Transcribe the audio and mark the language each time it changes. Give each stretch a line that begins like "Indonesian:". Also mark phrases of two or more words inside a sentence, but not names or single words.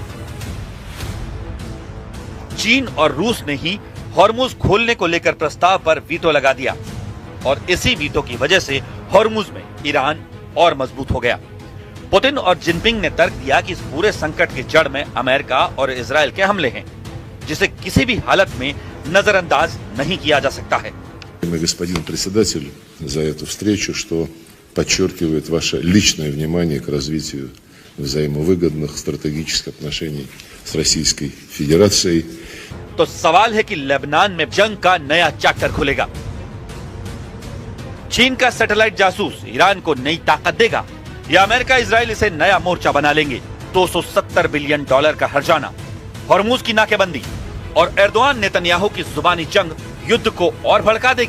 Hindi: चीन और रूस ने ही हॉर्मुज खोलने को लेकर प्रस्ताव पर वीटो लगा दिया और इसी वीटो की वजह से हॉर्मुज में ईरान और मजबूत हो गया। पुतिन और जिनपिंग ने तर्क दिया कि इस पूरे संकट की जड़ में अमेरिका और इजराइल के हमले हैं, जिसे किसी भी हालत में नजरअंदाज नहीं किया जा सकता है।
Russian: Господину председателю за эту встречу, что подчеркивает ваше личное внимание к развитию взаимовыгодных стратегических отношений с Российской Федерацией.
Hindi: तो सवाल है कि लेबनान में जंग का नया चैप्टर खुलेगा। चीन का सैटेलाइट जासूस ईरान को नई ताकत देगा या अमेरिका इजराइल इसे नया मोर्चा बना लेंगे। $270 बिलियन का हर्जाना, हॉर्मुज की नाकेबंदी और एर्दोआन नेतन्याहू की जुबानी जंग युद्ध को और भड़का देगी।